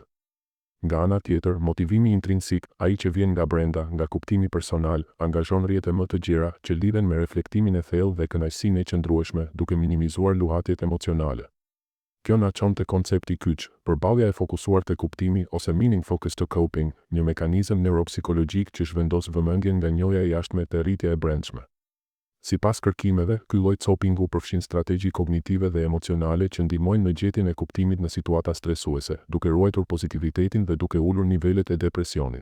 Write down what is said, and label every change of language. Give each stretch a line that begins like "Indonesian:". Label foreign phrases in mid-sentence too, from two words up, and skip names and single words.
Albanian: Nga ana tjetër, motivimi intrinsik, ai që vjen nga brenda, nga kuptimi personal, angazhon rrjete më të gjera që lidhen me reflektimin e thellë dhe kënaqësinë e qëndrueshme, duke minimizuar luhatjet emocionale. Kjo na çon te koncepti kyç, përballja e fokusuar te kuptimi ose
English: meaning focused to coping,
Albanian: një mekanizëm neuropsikologjik që zhvendos vëmendjen nga njohja e jashtme te rritja e brendshme. Sipas kërkimeve, ky lloj copingu përfshin strategji kognitive dhe emocionale që ndihmojnë në gjetjen e kuptimit në situata stresuese, duke ruajtur pozitivitetin dhe duke ulur nivelet e depresionit.